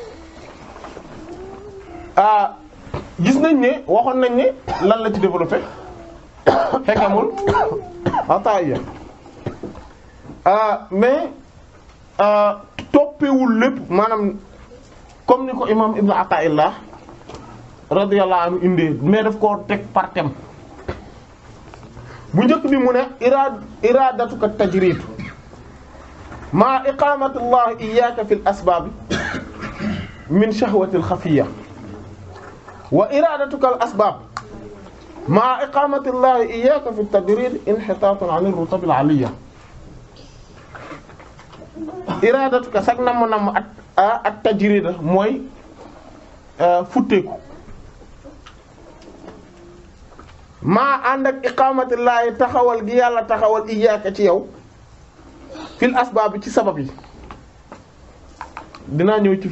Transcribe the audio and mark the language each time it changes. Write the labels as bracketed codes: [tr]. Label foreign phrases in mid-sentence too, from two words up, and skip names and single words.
[wo] gis nañ ne waxoon nañ ne lan la ci développé hikamul Ata'iyya mais toppewul lépp maanaam comme ni ko imam Ibn Ata'illah [ar] رضي الله عنه [wo] indee mais daf koo teg [fr] par thème [wo] bu njëkk bi mu ne [ar] إرادتك التجريد مع إقامة الله إياك في الأسباب من الشهوة الخفية وإرادتك الأسباب مع إقامة الله إياك في التجريد انحطاط عن الرتب العالية iradatuka [wo] sag nam [ar] التجريد [wo] mooy futteeku maa ànd ak iqaamatillahi taxawal gi yàlla taxawal iyyaka ci yow [ar] في الأسباب [wo] ci sabab yi dinaa ñëw ci